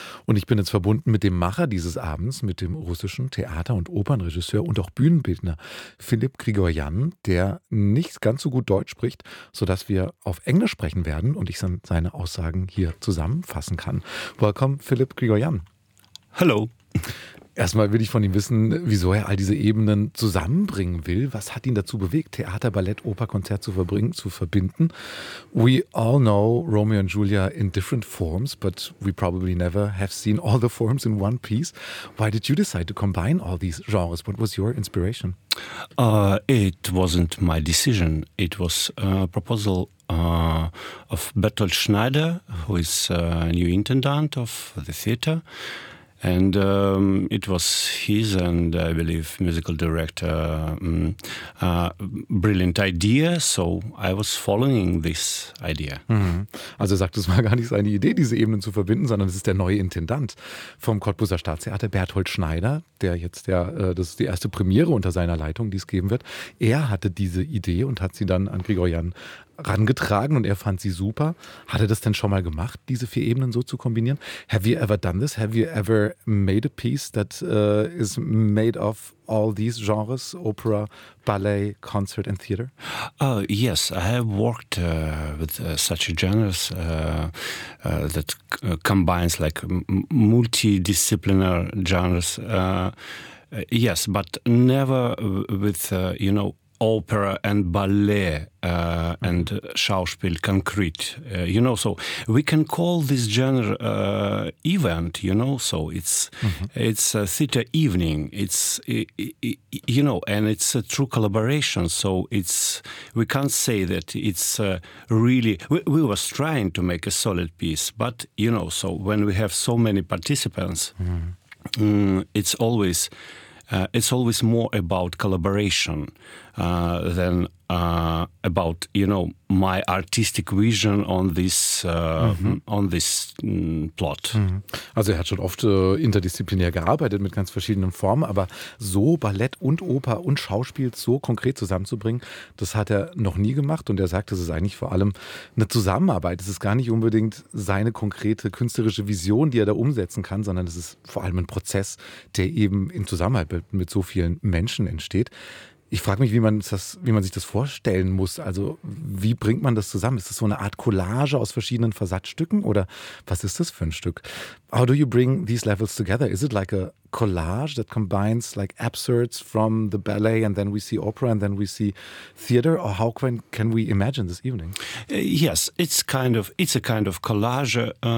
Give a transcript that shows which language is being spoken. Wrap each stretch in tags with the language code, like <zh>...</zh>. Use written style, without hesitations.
<de>Und ich bin jetzt verbunden mit dem Macher dieses Abends, mit dem russischen Theater- und Opernregisseur und auch Bühnenbildner Philipp Grigorian, der nicht ganz so gut Deutsch spricht, sodass wir auf Englisch sprechen werden und ich seine Aussagen hier zusammenfassen kann.</de> <en>Welcome, Philipp Grigorian.</en> <de>Hallo. Erstmal will ich von ihm wissen, wieso er all diese Ebenen zusammenbringen will. Was hat ihn dazu bewegt, Theater, Ballett, Oper, Konzert zu verbinden?</de> <en>We all know Romeo and Julia in different forms, but we probably never have seen all the forms in one piece. Why did you decide to combine all these genres? What was your inspiration? It wasn't my decision. It was a proposal of Bertolt Schneider, who is a new intendant of the theater. And it was his and, I believe, musical director brilliant idea. So I was following this idea. Mhm.</en> <de>Also er sagt, es war gar nicht seine Idee, diese Ebenen zu verbinden, sondern es ist der neue Intendant vom Cottbuser Staatstheater, Bertolt Schneider, der jetzt, das ist die erste Premiere unter seiner Leitung, die es geben wird. Er hatte diese Idee und hat sie dann an Grigorian rangetragen und er fand sie super. Hat er das denn schon mal gemacht, diese vier Ebenen so zu kombinieren?</de> <en>Have you ever done this? Have you ever made a piece that is made of all these genres, opera, ballet, concert and theater? Yes, I have worked with such a genre that combines like multidisciplinary genres. Yes, but never with, you know, opera and ballet and Schauspiel concrete, you know, so we can call this genre event, you know, so it's it's a theater evening, it's, you know, and it's a true collaboration, so it's, we can't say that it's really, we was trying to make a solid piece, but, you know, so when we have so many participants, it's always more about collaboration than about, you know, my artistic vision on this on this plot. Mhm.</en> <de>Also er hat schon oft interdisziplinär gearbeitet mit ganz verschiedenen Formen, aber so Ballett und Oper und Schauspiel so konkret zusammenzubringen, das hat er noch nie gemacht. Und er sagt, das ist eigentlich vor allem eine Zusammenarbeit. Es ist gar nicht unbedingt seine konkrete künstlerische Vision, die er da umsetzen kann, sondern es ist vor allem ein Prozess, der eben in Zusammenarbeit mit so vielen Menschen entsteht. Ich frage mich, wie man sich das vorstellen muss. Also wie bringt man das zusammen? Ist das so eine Art Collage aus verschiedenen Versatzstücken oder was ist das für ein Stück?</de> <en>How do you bring these levels together? Is it like a collage that combines like excerpts from the ballet and then we see opera and then we see theater? Or how can we imagine this evening? Yes, it's a kind of collage.</en>